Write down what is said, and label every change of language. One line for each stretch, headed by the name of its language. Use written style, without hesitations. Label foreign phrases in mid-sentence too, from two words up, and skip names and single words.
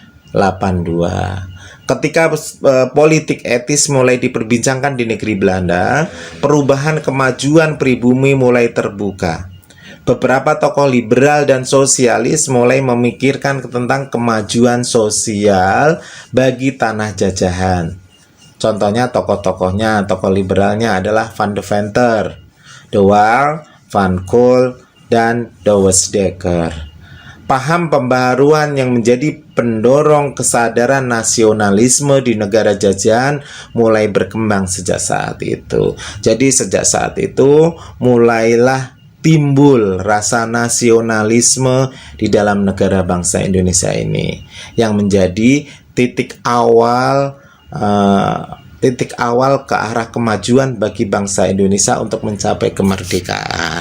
Indonesian: Ketika politik etis mulai diperbincangkan di negeri Belanda, perubahan kemajuan pribumi mulai terbuka. Beberapa tokoh liberal dan sosialis mulai memikirkan tentang kemajuan sosial bagi tanah jajahan. Contohnya tokoh-tokohnya, tokoh liberalnya adalah Van de Venter, De Waal, Van Cole, dan Douwes Dekker. paham pembaharuan yang menjadi pendorong kesadaran nasionalisme di negara jajahan mulai berkembang sejak saat itu. Jadi sejak saat itu mulailah timbul rasa nasionalisme di dalam negara bangsa Indonesia ini, yang menjadi titik awal ke arah kemajuan bagi bangsa Indonesia untuk mencapai kemerdekaan.